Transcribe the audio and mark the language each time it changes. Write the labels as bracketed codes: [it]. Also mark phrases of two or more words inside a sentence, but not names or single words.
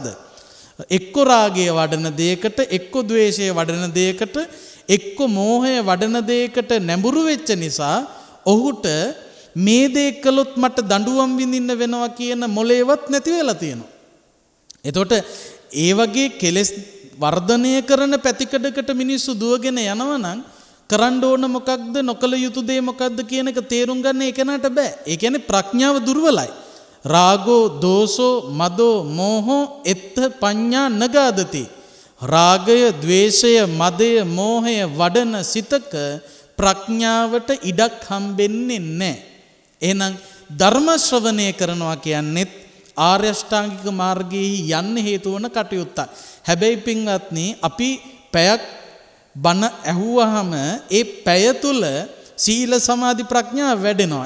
[si] එක්ක රාගය වඩන දෙයකට, එක්ක ද්වේෂය වඩන දෙයකට, එක්ක මෝහය වඩන දෙයකට නැඹුරු වෙච්ච නිසා ඔහුට මේ දේ කළොත් මට දඬුවම් විඳින්න වෙනවා කියන මොලේවත් නැති වෙලා තියෙනවා. එතකොට ඒ වගේ කෙලෙස් වර්ධනය කරන පැතිකඩකට මිනිස්සු දුවගෙන යනවා නම් කරන්න ඕන මොකක්ද, නොකල යුතු දේ මොකක්ද කියන එක තේරුම් ගන්න ඒ කෙනාට බෑ. ඒ කියන්නේ ප්‍රඥාව දුර්වලයි. [pi] රාගෝ, දෝසෝ, මදෝ, මෝහෝ එත්ත පඤ්ඤා නගාදති. [si] රාගය, ద్వේෂය, මදය, මෝහය වඩන සිතක ප්‍රඥාවට ඉඩක් හම්බෙන්නේ නැහැ. එහෙනම් ධර්ම ශ්‍රවණය කරනවා කියන්නේ ආර්ය අෂ්ටාංගික මාර්ගයේ යන්න හේතු වන කටයුත්තක්. හැබැයි පින්වත්නි අපි පැයක් බණ ඇහුවාම ඒ පැය තුල සීල සමාධි ප්‍රඥා වැඩෙනවා.